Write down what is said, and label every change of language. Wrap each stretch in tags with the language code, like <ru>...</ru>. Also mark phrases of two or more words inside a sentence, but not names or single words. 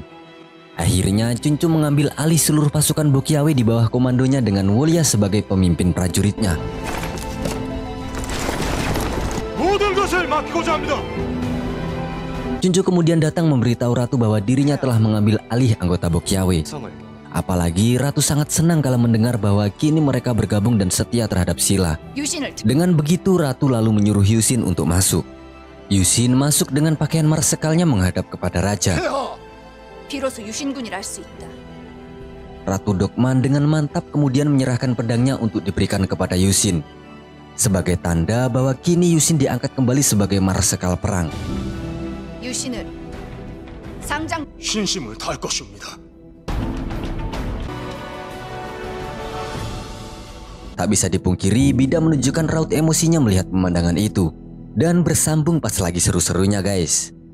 <id>Akhirnya Chuncu mengambil alih seluruh pasukan Bokyawe di bawah komandonya dengan Wolya sebagai pemimpin prajuritnya. Chuncu kemudian datang memberitahu ratu bahwa dirinya telah mengambil alih anggota Bokyawe. Apalagi ratu sangat senang kalau mendengar bahwa kini mereka bergabung dan setia terhadap Silla.</id> <ko>유신을 들</ko> <id>Dengan begitu ratu lalu menyuruh Yusin untuk masuk. Yusin masuk dengan pakaian marsekalnya menghadap kepada raja.</id> <ko>비로소 유신군이라 할 수 있다.</ko> <id>Ratu Dokman dengan mantap kemudian menyerahkan pedangnya untuk diberikan kepada Yusin. Sebagai tanda bahwa kini Yusin diangkat kembali sebagai marsekal perang.</id> <ko>유신을 상장 신심을 다할 것입니다.</ko> <id>Tak bisa dipungkiri, Bida menunjukkan raut emosinya melihat pemandangan itu. Dan bersambung pas lagi seru-serunya guys.</id>